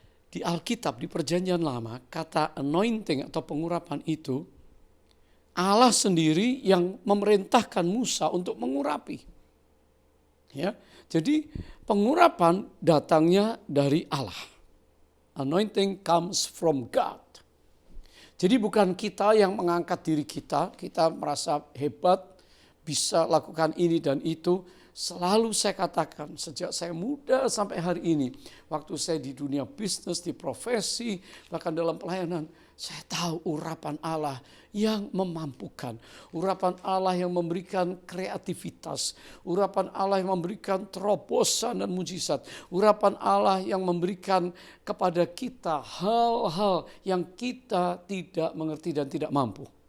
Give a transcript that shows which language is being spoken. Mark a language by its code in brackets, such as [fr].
[id] di Alkitab, di Perjanjian Lama, kata anointing atau pengurapan itu, Allah sendiri yang memerintahkan Musa untuk mengurapi. Ya, jadi pengurapan datangnya dari Allah. [en] Anointing comes from God. [id] Jadi bukan kita yang mengangkat diri kita merasa hebat, bisa lakukan ini dan itu. Selalu saya katakan sejak saya muda sampai hari ini, waktu saya di dunia bisnis, di profesi, bahkan dalam pelayanan, saya tahu urapan Allah yang memampukan, urapan Allah yang memberikan kreativitas, urapan Allah yang memberikan terobosan dan mujizat, urapan Allah yang memberikan kepada kita hal-hal yang kita tidak mengerti dan tidak mampu.